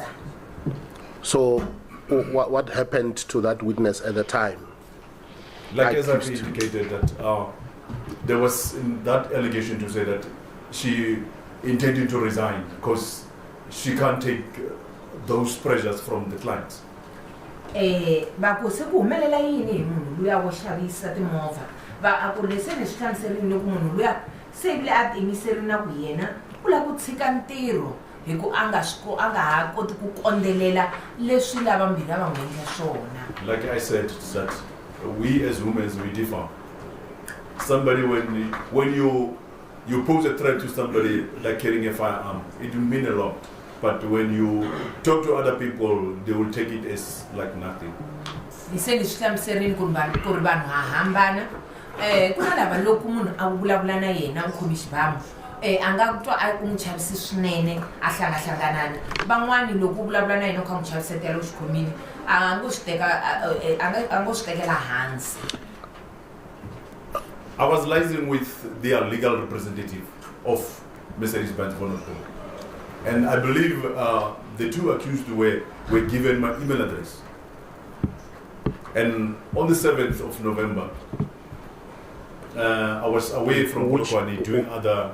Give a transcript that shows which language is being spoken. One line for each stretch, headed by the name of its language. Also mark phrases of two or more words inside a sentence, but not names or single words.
English: So what happened to that witness at the time? Like as I've indicated that there was in that allegation to say that she intended to resign because she can't take those pressures from the clients.
Tsonga: Bako se ku humelela yini hi munhu luya wo xavisa timovha va a ku leswi ni swi hlamuserile loko munhu luya se vile a tiyimiserile na ku yena u lava ku tshika ntirho hi ku a nga ha koti ku kondzelela leswi lava mbirhi a va n'wi endla swona.
English: Like I said, that we as humans, we differ. Somebody, when you pose a threat to somebody like carrying a firearm, it will mean a lot. But when you talk to other people, they will take it as like nothing.
Tsonga: Iseni swihlamuserile ku ri vanhu ha hambana ku na lava loko munhu a vulavula na yena u khomi xibamu a nga twa a n'wi chavisi swinene a hlangahlanganana van'wani loko u vulavula na yena u kha n'wi chavisetela u swi khomile a ngo swi tekela hansi.
English: I was liaising with their legal representative of Mercedes-Benz Vulnerable. And I believe the two accused were given my email address. And on the 7th of November, I was away from Polokwane doing other...